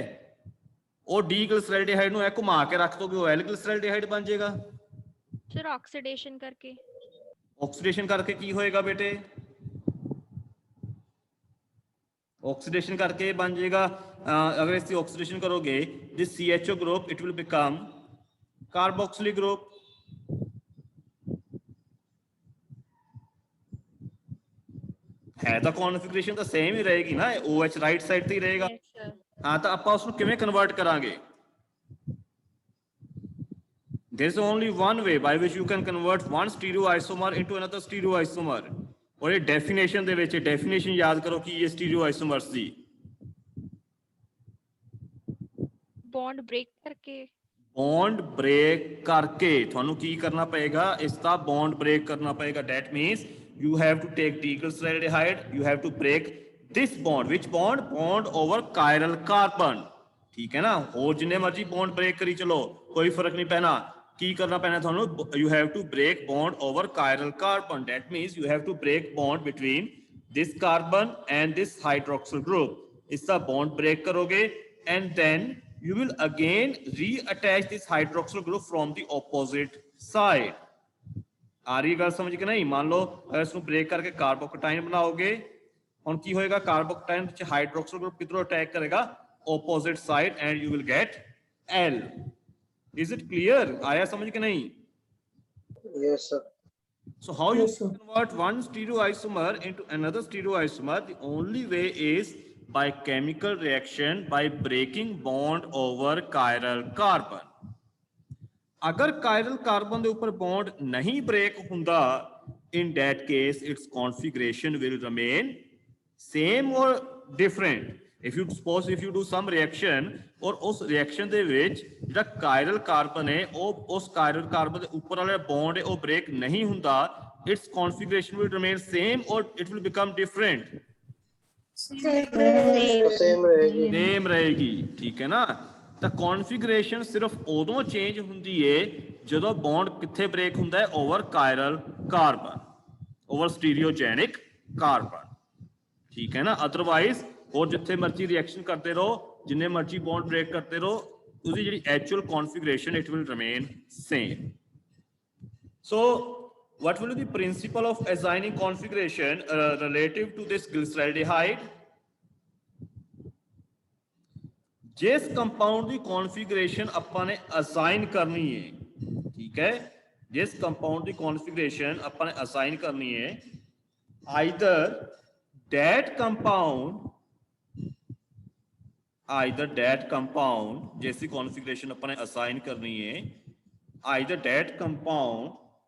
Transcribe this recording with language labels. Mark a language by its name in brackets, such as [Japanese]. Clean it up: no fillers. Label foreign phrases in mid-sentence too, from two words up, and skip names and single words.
[Punjabi] ਉਹ ਡੀਗਲਿਸਰਾਈਡੇਹਾਈਡ ਨੂੰ ਇਹ ਘੁਮਾ ਕੇ ਰੱਖ ਦੋਗੇ, ਉਹ ਐਲਗਲਿਸਰਾਈਡੇਹਾਈਡ ਬਣ ਜਾਏਗਾ। ਸਰ ਆਕਸੀਡੇਸ਼ਨ ਕਰਕੇ। ਆਕਸੀਡੇਸ਼ਨ ਕਰਕੇ ਕੀ ਹੋਏਗਾ ਬੇਟੇ? ਆਕਸੀਡੇਸ਼ਨ ਕਰਕੇ ਬਣ ਜਾਏਗਾ, ਅਗਰ ਇਸ ਦੀ ਆਕਸੀਡੇਸ਼ਨ ਕਰੋਗੇ ਦਿਸ [English] CHO group it will become carboxylic group। [Punjabi] ਹੈ ਤਾਂ ਕਨਫਿਗਰੇਸ਼ਨ ਤਾਂ ਸੇਮ ਹੀ ਰਹੇਗੀ ਨਾ, OH [English] right side [Punjabi] ਤੇ ਹੀ ਰਹੇਗਾ। [English] Yes sir. [Punjabi] ਹਾਂ, ਤਾਂ ਆਪਾਂ ਉਸ ਨੂੰ ਕਿਵੇਂ ਕਨਵਰਟ ਕਰਾਂਗੇ? [English] there is only one way by which you can convert one stereoisomer into another stereoisomer। [Hindi] और ये डेफिनेशन [Punjabi] ਦੇ ਵਿੱਚ [Hindi] डेफिनेशन याद करो कि ये stereoisomers ਦੀ [English] bond break ਕਰਕੇ। bond break [Punjabi] करके ਤੁਹਾਨੂੰ ਕੀ ਕਰਨਾ ਪਏਗਾ? ਇਸ ਦਾ [English] bond break [Punjabi] ਕਰਨਾ ਪਏਗਾ। [English] that means you have to take diglyceraldehyde, you have to break this bond। which bond? bond over chiral carbon। [Punjabi] ਠੀਕ ਹੈ ਨਾ, ਹੋਰ ਜਿੰਨੇ ਮਰਜ਼ੀ [English] bond break [Punjabi] ਕਰੀ ਚਲੋ, ਕੋਈ ਫਰਕ ਨਹੀਂ ਪੈਣਾ। ਕੀ ਕਰਨਾ ਪੈਣਾ ਤੁਹਾਨੂੰ? [English] you have to break bond over chiral carbon। that means you have to break bond between this carbon and this hydroxyl group। [Punjabi] ਇਸ ਦਾ [English] bond break ਕਰੋਗੇ and then you will again reattach this hydroxyl group from the opposite side। [Punjabi] ਆ ਰਹੀ ਗੱਲ ਸਮਝ ਕੇ ਨਹੀਂ? ਮੰਨ ਲਓ ਅਗਰ ਇਸ ਨੂੰ ਬ੍ਰੇਕ ਕਰਕੇ ਕਾਰਬੋਕਟਾਈਨ ਬਣਾਓਗੇ, ਹੁਣ ਕੀ ਹੋਏਗਾ? ਕਾਰਬੋਕਟਾਈਨ ਵਿੱਚ [English] hydroxyl group [Punjabi] ਕਿੱਧਰੋਂ ਅਟੈਕ ਕਰੇਗਾ? [English] opposite side and you will get L। is it clear? [Punjabi] ਆਇਆ ਸਮਝ ਕੇ ਨਹੀਂ? [English] Yes, sir. So how you Yes, sir. convert one stereoisomer into another stereoisomer? The only way is by chemical reaction by breaking bond over chiral carbon। [Punjabi] अगर [English] chiral carbon [Punjabi] ਦੇ ਉੱਪਰ bond ਨਹੀਂ break ਹੁੰਦਾ, [English] in that case its configuration will remain same or different। if you do some reaction [Hindi] और उस [Punjabi] reaction ਦੇ ਵਿੱਚ ਜਿਹੜਾ [English] chiral carbon [Punjabi] ਹੈ, ਉਹ ਉਸ [English] chiral carbon [Punjabi] ਦੇ ਉੱਪਰ ਵਾਲਾ bond ਹੈ ਉਹ break ਨਹੀਂ ਹੁੰਦਾ, [English] its configuration will remain same or it will become different। [Hindi] Same रहेगी। सेम रहेगी, ठीक है ना। [Punjabi] ਤਾਂ ਕਨਫਿਗਰੇਸ਼ਨ ਸਿਰਫ ਉਦੋਂ ਚੇਂਜ ਹੁੰਦੀ ਏ ਜਦੋਂ ਬੌਂਡ ਕਿੱਥੇ ਬ੍ਰੇਕ ਹੁੰਦਾ ਹੈ? [English] over chiral carbon, over stereogenic carbon, [Punjabi] ਠੀਕ ਹੈ ਨਾ। ਅਦਰਵਾਈਜ਼ ਹੋਰ ਜਿੱਥੇ ਮਰਜ਼ੀ ਰਿਐਕਸ਼ਨ ਕਰਦੇ ਰਹੋ, ਜਿੰਨੇ ਮਰਜ਼ੀ ਬੌਂਡ ਬ੍ਰੇਕ ਕਰਦੇ ਰਹੋ, ਉਹਦੀ ਜਿਹੜੀ [English] actual configuration it will remain same. ਸੋ what will be the principle of assigning configuration relative to this glyceraldehyde? [Hindi] जिस कंपाउंड की कॉन्फ़िगरेशन अपन ने असाइन करनी है, ठीक है, जिस कंपाउंड की कॉन्फ़िगरेशन अपन ने असाइन करनी है, [English] either that [Hindi] compound जैसी कॉन्फ़िगरेशन अपन ने असाइन करनी है, [English] either that compound